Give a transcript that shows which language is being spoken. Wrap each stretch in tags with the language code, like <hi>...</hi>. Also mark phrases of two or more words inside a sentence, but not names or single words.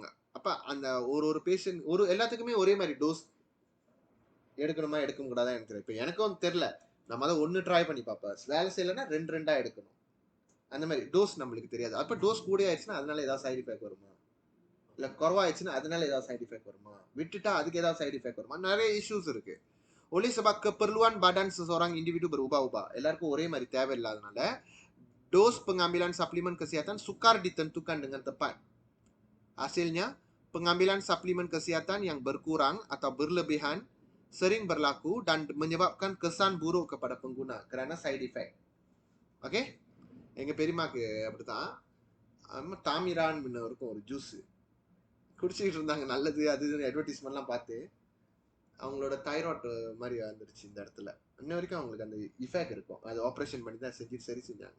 <ta>அப்போ அந்த ஒரு பேஷண்ட் எல்லாத்துக்குமே ஒரே மாதிரி டோஸ் எடுக்கணுமா எடுக்க கூடாதான் எனக்கு தெரியும். இப்போ எனக்கும் தெரியல, நம்ம அதை ஒன்று ட்ரை பண்ணி பார்ப்பேன், வேலை செய்யலைன்னா 2 எடுக்கணும். அந்த மாதிரி டோஸ் நம்மளுக்கு தெரியாது. அப்போ டோஸ் கூட ஆயிடுச்சுன்னா அதனால ஏதாவது</ta> <en>side effect</en> <ta>வருமா, இல்லை குறவாயிடுச்சுன்னா அதனால ஏதாவது</ta> <en>side effect</en> <ta>வருமா, விட்டுட்டா அதுக்கு ஏதாவது</ta> <en>side effect</en> <ta>வருமா, நிறைய இஷ்யூஸ் இருக்கு.</ta> <ms>Oleh sebab keperluan badan seseorang individu berubah-ubah,</ms> <ta>எல்லாருக்கும் ஒரே மாதிரி தேவையில்லாதனால</ta> <ms>dos pengambilan suplemen kesehatan sukar ditentukan dengan tepat. Hasilnya, pengambilan suplemen kesehatan yang berkurang atau berlebihan sering berlaku dan menyebabkan kesan buruk kepada pengguna kerana</ms> <en>side effect.</en> <ta>ஓகே, எங்க பெரியமாக்கு அப்படித்தான், தாமிரான் இருக்கும் ஒரு ஜூஸ் குடிச்சிக்கிட்டு இருந்தாங்க, நல்லது அது அட்வர்டைஸ்மெண்ட்லாம் பார்த்து அவங்களோட தைராய்டு மாதிரி வந்துருச்சு இந்த இடத்துல. இன்ன வரைக்கும் அவங்களுக்கு அந்த இஃபெக்ட் இருக்கும், அது ஆப்ரேஷன் பண்ணி தான் சரி செஞ்சாங்க.</ta>